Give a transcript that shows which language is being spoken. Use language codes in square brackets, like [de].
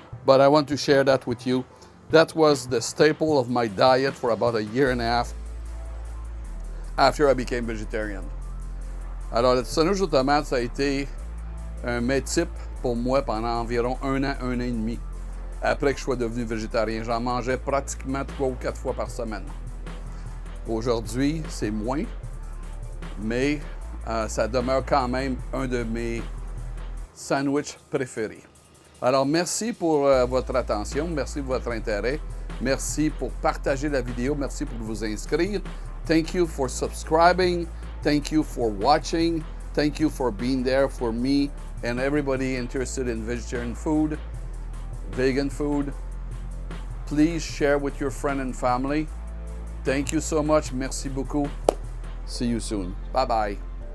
[en] But I want to share that with you. That was the staple of my diet for about a year and a half after I became vegetarian. [fr] Alors, le sandwich aux tomates, ça a été un mets type pour moi pendant environ un an et demi. Après que je sois devenu végétarien, j'en mangeais pratiquement 3 ou 4 fois par semaine. Aujourd'hui, c'est moins, mais ça demeure quand même un de mes sandwichs préférés. Alors, merci pour votre attention, merci pour votre intérêt, merci pour partager la vidéo, merci pour vous inscrire. [en] Thank you for subscribing, thank you for watching, thank you for being there for me and everybody interested in vegetarian food, vegan food. Please share with your friend and family. Thank you so much. [fr] Merci beaucoup. [en] See you soon. Bye-bye.